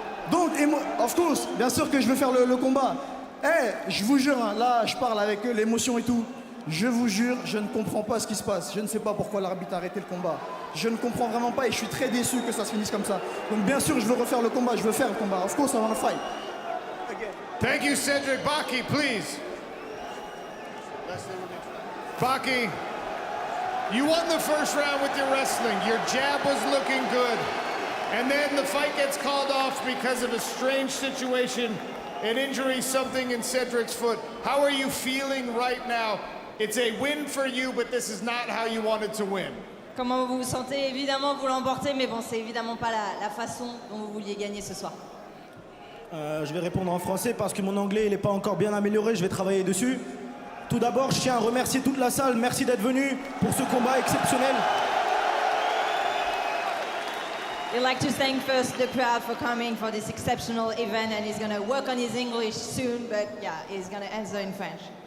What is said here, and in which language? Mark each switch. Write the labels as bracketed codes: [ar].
[fr] Donc, [en] of course, [fr] bien sûr que je veux faire le combat. Je vous jure, hein, là, je parle avec l'émotion et tout. Je vous jure, je ne comprends pas ce qui se passe. Je ne sais pas pourquoi l'arbitre a arrêté le combat. Je ne comprends vraiment pas et je suis très déçu que ça se finisse comme ça. Donc, bien sûr, je veux refaire le combat. Je veux faire le combat. [en] Of course, I want to fight. Thank you, Cedric. Baki, please. Baki, you won the first round with your wrestling. Your jab was looking good. And then the fight gets called off because of a strange situation, an injury, something in Cedric's foot. How are you feeling right now? It's a win for you, but this is not how you wanted to win. [fr] Comment vous vous sentez? Évidemment, vous l'emportez, mais bon, c'est évidemment pas la façon dont vous vouliez gagner ce soir. Je vais répondre en français parce que mon anglais n'est pas encore bien amélioré, je vais travailler dessus. Tout d'abord, je tiens à remercier toute la salle. Merci d'être venu pour ce combat exceptionnel. [en] We'd like to thank first the crowd for coming for this exceptional event, and he's going to work on his English soon, but yeah, he's going to answer in French.